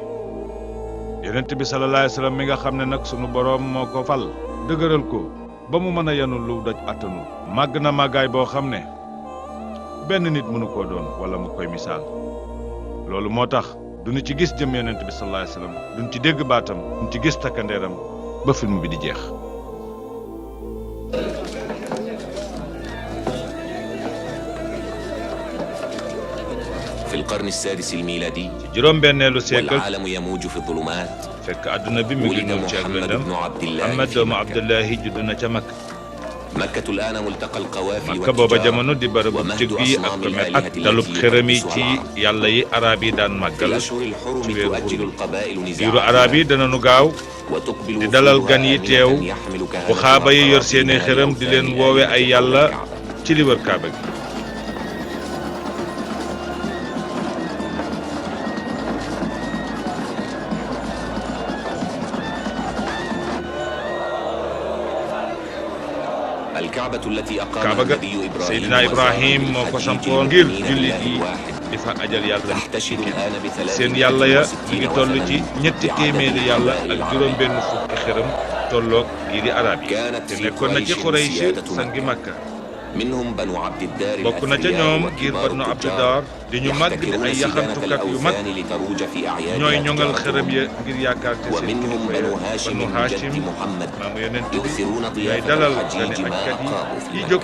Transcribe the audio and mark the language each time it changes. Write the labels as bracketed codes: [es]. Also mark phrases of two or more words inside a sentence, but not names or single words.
[wo] yonent bi [ar] صلى الله عليه وسلم [wo] mi nga xam ne nag sunu boroom moo ko fal dëgëral ko ba mu mën a yanu lu doj attanu màgg na màggaay boo xam ne benn nit mënu koo doon wala mu koy misaal. loolu moo tax duñu ci gis jëm yonent bi [ar] صلى الله عليه وسلم [wo] duñu ci dégg baatam duñu ci gis takkandeeram ba film bi di jeex. [ar] في القرن السادس الميلادي [wo] juróom-benneelu siècle [ar] والعالم يموج في الظلمات [wo] fekk àdduna bi mu ngi ñëw ci ak lëndëm Muhammad doomu Abdullahi judd na ca Makka. [ar] مكة الآن ملتقى القوافل [wo] Makka booba [ar] والتجارة [wo] jamono di barabu tëgg yi ak commerce ak dalub xërëm yi ci yàlla yi arab yi daan [ar] في [wo] màggal [ar] الأشهر الحرم [wo] ci weeru [ar] تؤجل [wo] xur [ar] القبائل [wo] diiru arab yi [ar] نزاعها [wo] dana nu gaaw [ar] وتقبل [wo] di dalal gan yi [ar] وفودها [wo] teew [ar] ممن يحمل [wo] bu [ar] كهنة [wo] xaaba yi yor seeni [ar] مقاصدها [wo] xërëm di leen [ar] لأوثان [wo] woowe [ar] آلهة [wo] ay [ar] إلى [wo] yàlla [ar] الكعبة. [wo] ci li wër kaaba gi [ar] الكعبة التي أقام [wo] kaaba ga [ar] النبي إبراهيم [wo] Seydina Ibrahim moo ko sampoon ngir jullit yi di fa ajal yàlla [ar] تحتشد الآن [wo] seen yàlla ya mi ngi toll ci ñetti téeméeri yàlla ak juróom benn fukki xërëm tolloog yi di arab yi te nekkoon na ci Quraysh sangi Makka [ar] منهم بنو عبد الدار [wo] bokk na ca ñoom ngir Banu Abdudar di ñu màgg di ay yaxantukat yu mag [ar] لتروج في أعيادها [wo] ñooy ñoŋal [ar] تجارتهم. [wo] xërëm ya ngir yaakaar te seen [ar] ومنهم [wo] kilifa ya [ar] بنو هاشم [wo] Banu [ar] من [wo] Hashim [ar] جد محمد [wo] maamu yonent bi [ar] يؤثرون [wo] ñooy [ar] ضيافة [wo] dalal [ar] الحجيج [wo] gani [ar] ما [wo] ajkat [ar] أقاموا في [wo] yi [ar] مكة.